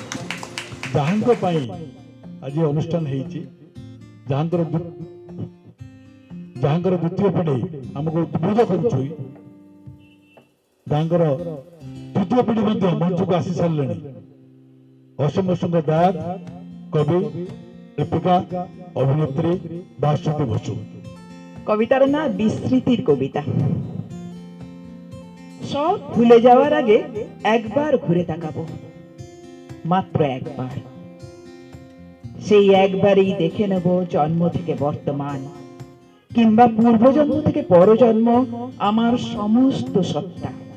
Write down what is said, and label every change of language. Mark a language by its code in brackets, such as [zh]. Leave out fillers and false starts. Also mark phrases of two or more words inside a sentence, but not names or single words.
[or] ଯାହାଙ୍କ ପାଇଁ ଆଜି ଅନୁଷ୍ଠାନ ହେଇଛି, ଯାହାଙ୍କର ଯାହାଙ୍କର ଦ୍ୱିତୀୟ ପିଢ଼ି ଆମକୁ ଉଦ୍ବୁଦ୍ଧ କରୁଛି, ତାଙ୍କର ତୃତୀୟ ପିଢ଼ି ମଧ୍ୟ ମଞ୍ଚକୁ ଆସି ସାରିଲେଣି। ଅସୀମ ସିଂହ ଦାସ, କବି, [bn] লেখিকা, অভিনেত্রী ভাস্বতী বসু। কবিতার না বিস্মৃতির কবিতা। সব ভুলে যাওয়ার আগে একবার ঘুরে তাকাবো, মাত্র একবার। সেই একবারেই দেখে নেব জন্ম থেকে বর্তমান কিংবা পূর্বজন্ম থেকে পরজন্ম আমার সমস্ত সত্তা।